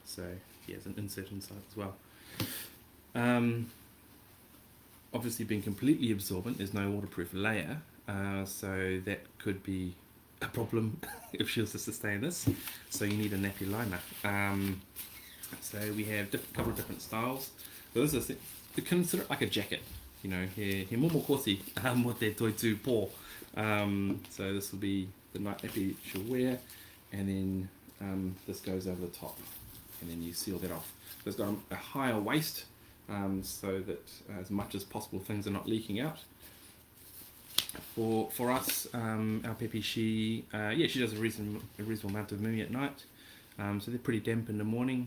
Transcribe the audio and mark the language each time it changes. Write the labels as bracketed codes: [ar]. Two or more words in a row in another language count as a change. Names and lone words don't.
[en] So yeah, there's an insert inside as well. Obviously being completely absorbent, there's no waterproof layer, so that could be a problem if she was to sustain this. So you need a Nappy Liner. So we have a couple of different styles. So this is, to consider it like a jacket, [mi] he momo kosi mo te toitū pō. [en] So this will be the night nappy she'll wear, and then this goes over the top, and then you seal that off. So it's got a higher waist, so that as much as possible things are not leaking out. For us, our Pepe, she does a reasonable amount of moving at night, so they're pretty damp in the morning.